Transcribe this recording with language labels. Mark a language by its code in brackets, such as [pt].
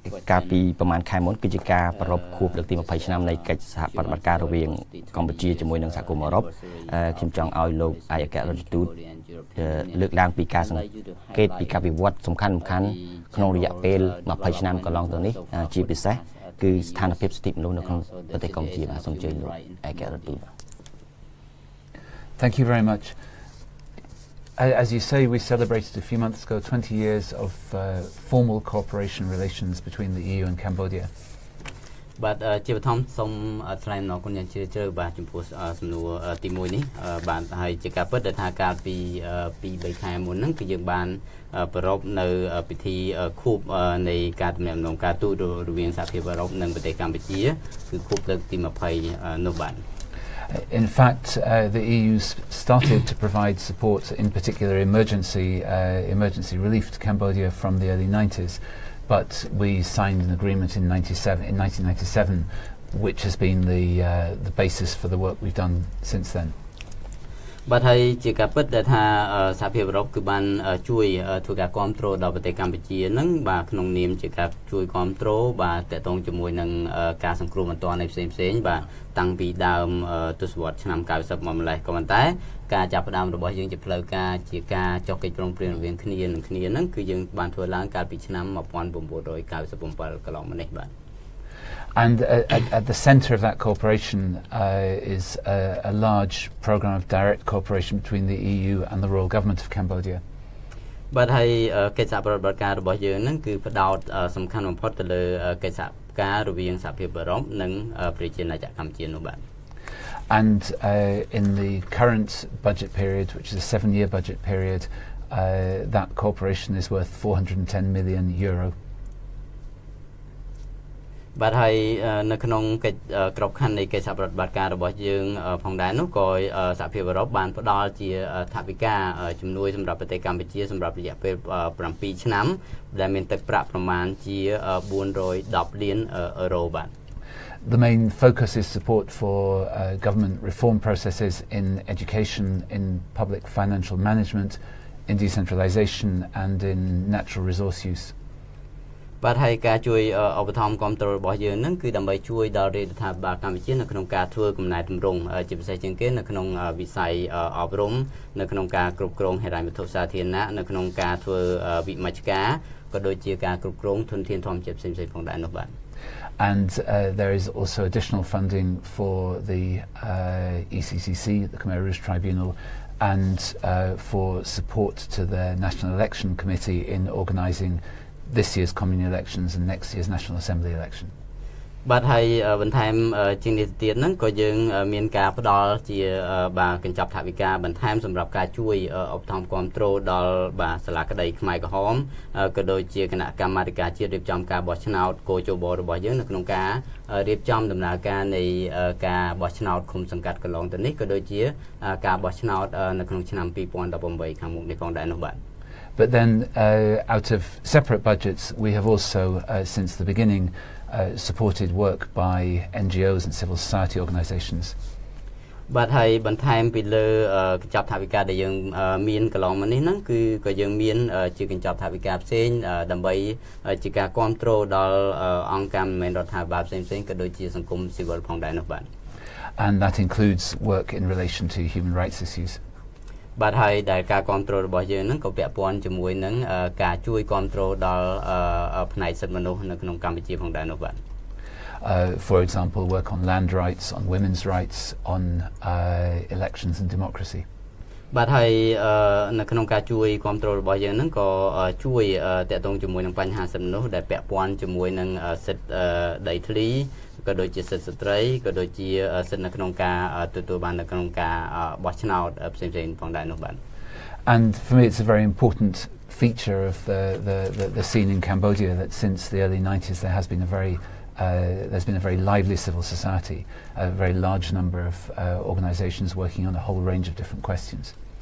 [km] ការពីប្រមាណខែមុនគឺជាការប្រពខួបលើកទី20ឆ្នាំនៃកិច្ចសហប្រតិបត្តិការរវាងកម្ពុជាជាមួយនឹងសហគមន៍អឺរ៉ុបខ្ញុំចង់ឲ្យលោកឯកអគ្គរដ្ឋទូតលើកឡើងពីការសង្កេតពីការវិវត្តសំខាន់ៗក្នុងរយៈពេល20ឆ្នាំកន្លងទៅនេះជាពិសេសគឺស្ថានភាពសិទ្ធិមនុស្សនៅក្នុងប្រទេសកម្ពុជាបាទសូមអញ្ជើញលោកឯកអគ្គរដ្ឋទូត [en] Thank you very much. As you say, we celebrated a few months ago 20 years of formal cooperation relations between the EU and Cambodia. [km] បាទជាបឋមសូមថ្លែងអំណរគុណយ៉ាងជ្រាលជ្រៅបាទចំពោះសំណួរទី1នេះបាទហើយជាការពិតដែលថាកាលពី2-3ខែមុនហ្នឹងគឺយើងបានប្រពនៅពិធីខួបនៃការទំនាក់ទំនងការទូតរវាងសហភាពអឺរ៉ុបនិងប្រទេសកម្ពុជាគឺខួបលើកទី20នោះបាទ [en] In fact, the EU started to provide support, in particular emergency relief to Cambodia from the early 90s, but we signed an agreement in 1997, which has been the basis for the work we've done since then. [km] បាទហើយជាការពិតដែលថាសហភាពអឺរ៉ុបគឺបានជួយធ្វើការគ្រប់គ្រងដល់ប្រទេសកម្ពុជាហ្នឹងបាទក្នុងនាមជាការជួយគ្រប់គ្រងបាទតកតងជាមួយនឹងការសង្គ្រោះបន្ទាន់នៃផ្សេងៗបាទតាំងពីដើមទសវត្សរ៍ឆ្នាំ90មកម្លេះក៏ប៉ុន្តែការចាប់ផ្ដើមរបស់យើងជាផ្លូវការជាការចុះកិច្ចព្រមព្រៀងរវាងគ្នានឹងគ្នាហ្នឹងគឺយើងបានធ្វើឡើងកាលពីឆ្នាំ1997កន្លងមកនេះបាទ [en] And at the centre of that cooperation is a large programme of direct cooperation between the EU and the Royal Government of Cambodia. [km] បាទហើយកិច្ចសហប្រតិបត្តិការរបស់យើងហ្នឹងគឺផ្ដោតសំខាន់បំផុតទៅលើកិច្ចសហការរវាងសហភាពអឺរ៉ុបនិងប្រជាណាចក្រកម្ពុជានោះបាទ [en] And in the current budget period, which is a 7-year budget period, that cooperation is worth €410 million. [km] បាទហើយនៅក្នុងកិច្ចក្របខ័ណ្ឌនៃកិច្ចសហប្រតិបត្តិការរបស់យើងផងដែរនោះក៏សហភាពអឺរ៉ុបបានផ្ដល់ជាថវិកាជំនួយសម្រាប់ប្រទេសកម្ពុជាសម្រាប់រយៈពេល7ឆ្នាំដែលមានទឹកប្រាក់ប្រមាណជា410លានអឺរ៉ូបាទ [en] The main focus is support for government reform processes in education, in public financial management, in decentralisation and in natural resource use. [km] បាទហើយការជួយឧបត្ថម្ភគាំទ្ររបស់យើងហ្នឹងគឺដើម្បីជួយដល់រដ្ឋាភិបាលកម្ពុជានៅក្នុងការធ្វើកំណែទម្រង់ជាពិសេសជាងគេនៅក្នុងវិស័យអប់រំនៅក្នុងការគ្រប់គ្រងហិរញ្ញវត្ថុសាធារណៈនៅក្នុងការធ្វើវិមជ្ឈការក៏ដូចជាការគ្រប់គ្រងធនធានធម្មជាតិផ្សេងៗផងដែរនោះបាទ [en] And there is also additional funding for the ECCC, the Khmer Rouge Tribunal, and for support to the National Election Committee in organising this year's commune elections and next year's National Assembly election. [km] បាទហើយបន្ថែមជាងនេះទៀតហ្នឹងក៏យើងមានការផ្ដល់ជាបាទកញ្ចប់ថវិកាបន្ថែមសម្រាប់ការជួយឧបត្ថម្ភគាំទ្រដល់បាទសាលាក្តីខ្មែរក្រហមក៏ដូចជាគណៈកម្មាធិការជាតិរៀបចំការបោះឆ្នោតកោជបរបស់យើងនៅក្នុងការរៀបចំដំណើរការនៃការបោះឆ្នោតឃុំសង្កាត់កន្លងទៅនេះក៏ដូចជាការបោះឆ្នោតនៅក្នុងឆ្នាំ2018ខាងមុខនេះផងដែរនោះបាទ [en] But then out of separate budgets we have also since the beginning supported work by NGOs and civil society organisations. [km] បាទហើយបន្ថែមពីលើកញ្ចប់ថវិកាដែលយើងមានកន្លងមកនេះហ្នឹងគឺក៏យើងមានជាកញ្ចប់ថវិកាផ្សេងដើម្បីជាការគ្រប់គ្រងដល់អង្គការមិនមែនរដ្ឋាភិបាលផ្សេងៗក៏ដូចជាសង្គមស៊ីវិលផងដែរនោះបាទ [en] And that includes work in relation to human rights issues. [km] បាទហើយដែលការគ្រប់គ្រងរបស់យើងហ្នឹងក៏ពាក់ព័ន្ធជាមួយនឹងការជួយគ្រប់គ្រងដល់ផ្នែកសិទ្ធិមនុស្សនៅក្នុងកម្ពុជាផងដែរនោះបាទ [en] For example, work on land rights, on women's rights, on elections and democracy. [km] បាទហើយនៅក្នុងការជួយគ្រប់គ្រងរបស់យើងហ្នឹងក៏ជួយតាក់ទងជាមួយនឹងបញ្ហាសិទ្ធិមនុស្សដែលពាក់ព័ន្ធជាមួយនឹងសិទ្ធិដីធ្លីក៏ដូចជាសិទ្ធិស្ត្រីក៏ដូចជាសិទ្ធិនៅក្នុងការទទួលបាននៅក្នុងការបោះឆ្នោតផ្សេងៗផងដែរនោះបាទ [en] And for me it's a very important feature of the scene in Cambodia that since the early 90s there's been a very lively civil society, a very large number of organisations working on a whole range of different questions.